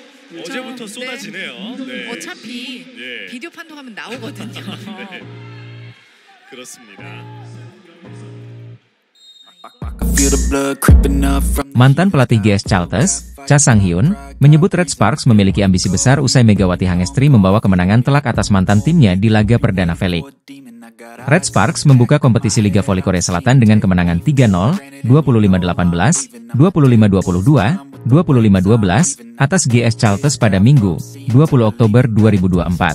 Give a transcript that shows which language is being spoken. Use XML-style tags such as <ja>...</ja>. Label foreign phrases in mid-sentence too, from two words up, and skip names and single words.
<ko>어제부터 쏟아지네요. 네. 어차피 예. 비디오 판독하면 나오거든요. 네. 그렇습니다.</ko> <id>Mantan pelatih GS Chalters, Cha Sang-hyun, menyebut Red Sparks memiliki ambisi besar usai Megawati Hangestri membawa kemenangan telak atas mantan timnya di laga perdana V-League. Red Sparks membuka kompetisi Liga Voli Korea Selatan dengan kemenangan 3-0, 25-18, 25-22, 25-12 atas GS Chalters pada Minggu, 20 Oktober 2024.</id>